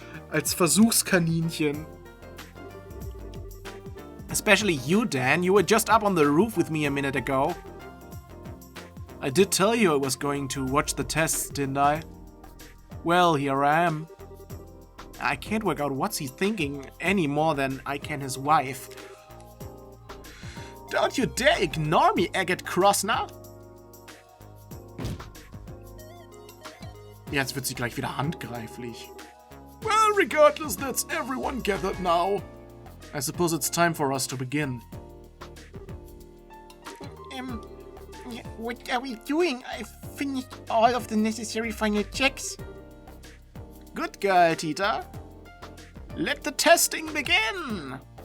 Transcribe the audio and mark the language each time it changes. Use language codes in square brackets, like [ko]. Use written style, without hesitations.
[de] Als Versuchskaninchen. [en] Especially you, Dan. You were just up on the roof with me a minute ago. I did tell you I was going to watch the tests, didn't I? Well, here I am. I can't work out what's he thinking any more than I can his wife. Don't you dare ignore me, Agate Krosner! [de] Jetzt wird sie gleich wieder handgreiflich. [en] Well, regardless, that's everyone gathered now. I suppose it's time for us to begin. What are we doing? I've finished all of the necessary final checks. Good girl, Tita. Let the testing begin!